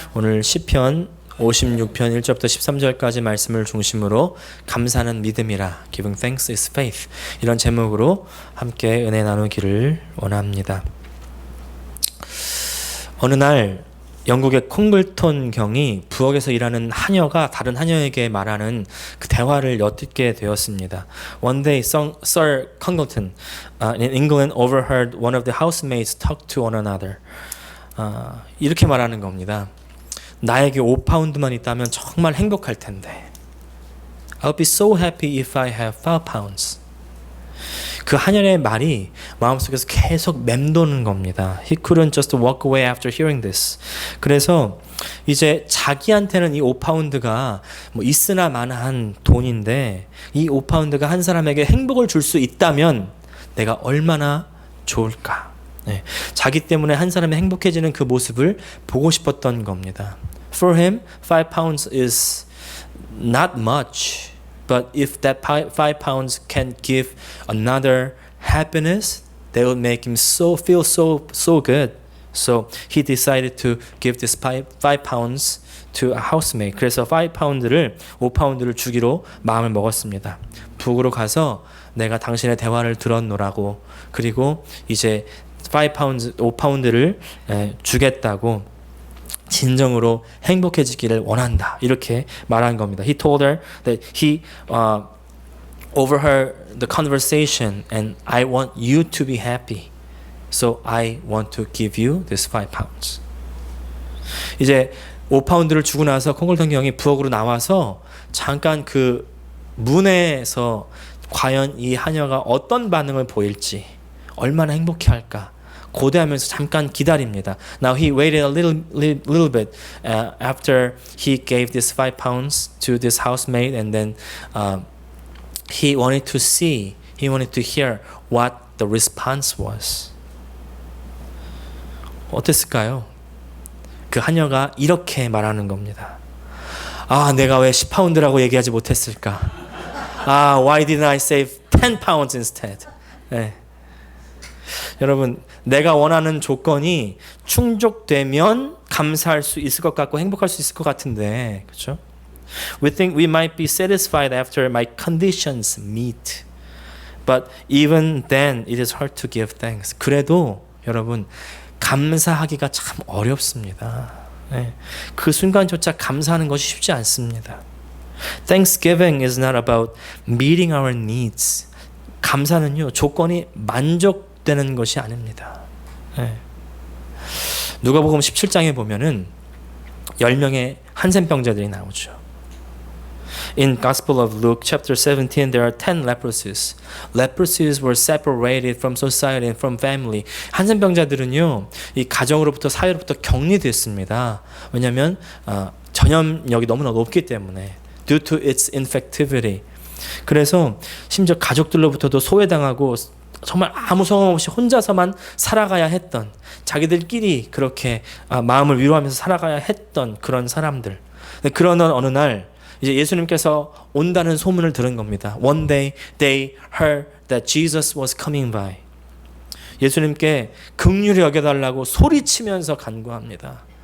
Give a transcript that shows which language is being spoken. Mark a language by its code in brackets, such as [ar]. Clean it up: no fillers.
[ko] 오늘 시편 56편 1절부터 13절까지 말씀을 중심으로 감사는 믿음이라 [en] Giving thanks is faith [ko] 이런 제목으로 함께 은혜 나누기를 원합니다. 어느 날 영국의 콩글톤 경이 부엌에서 일하는 하녀가 다른 하녀에게 말하는 그 대화를 엿듣게 되었습니다. [en] One day, Sir Congleton in England overheard one of the housemaids talk to one another. [ko] 이렇게 말하는 겁니다. 나에게 5파운드만 있다면 정말 행복할 텐데. [en] I'll be so happy if I have 5 pounds. [ko] 그 하녀의 말이 마음속에서 계속 맴도는 겁니다. [en] He couldn't just walk away after hearing this. [ko] 그래서 이제 자기한테는 이 5파운드가 뭐 있으나 마나한 돈인데 이 5파운드가 한 사람에게 행복을 줄 수 있다면 내가 얼마나 좋을까. 네. 자기 때문에 한 사람이 행복해지는 그 모습을 보고 싶었던 겁니다. [en] For him, 5 pounds is not much. But if that 5 pounds can give another happiness, that would make him feel so good. So he decided to give this 5 pounds to a housemaid. [ko] 그래서 5 파운드를 주기로 마음을 먹었습니다. 북으로 가서 내가 당신의 대화를 들었노라고, 그리고 이제 5 파운드를 주겠다고, 진정으로 행복해지기를 원한다, 이렇게 말한 겁니다. [en] He told her that he overheard the conversation and I want you to be happy. So I want to give you this 5 pounds. [ko] 이제 5파운드를 주고 나서 콩글턴 경이 부엌으로 나와서 잠깐 그 문에서 과연 이 하녀가 어떤 반응을 보일지, 얼마나 행복해할까 고대하면서 잠깐 기다립니다. [en] Now he waited a little bit after he gave this 5 pounds to this housemaid, and then he wanted to hear what the response was. [ko] 어땠을까요? 그 하녀가 이렇게 말하는 겁니다. 내가 왜 10파운드라고 얘기하지 못했을까? [en] Why didn't I save 10 pounds instead? [ko] 네. 여러분, 내가 원하는 조건이 충족되면 감사할 수 있을 것 같고 행복할 수 있을 것 같은데, 그렇죠? [en] We think we might be satisfied after my conditions meet. But even then, it is hard to give thanks. [ko] 그래도 여러분, 감사하기가 참 어렵습니다. 네. 그 순간조차 감사하는 것이 쉽지 않습니다. [en] Thanksgiving is not about meeting our needs. [ko] 감사는요, 조건이 만족되는 것이 아닙니다. 네. 누가복음 17장에 보면은 10명의 한센병자들이 나오죠. [en] In Gospel of Luke chapter 17, there are 10 leprosies. Leprosies were separated from society and from family. [ko] 한센병자들은요, 이 가정으로부터 사회로부터 격리됐습니다. 왜냐하면 전염력이 너무나 높기 때문에, [en] due to its infectivity. [ko] 그래서 심지어 가족들로부터도 소외당하고 정말 아무 소망 없이 혼자서만 살아가야 했던, 자기들끼리 그렇게 마음을 위로하면서 살아가야 했던 그런 사람들. 그러던 어느 날 이제 예수님께서 온다는 소문을 들은 겁니다. [en] One day they heard that Jesus was coming by. [ko] 예수님께 긍휼히 여겨달라고 소리치면서 간구합니다.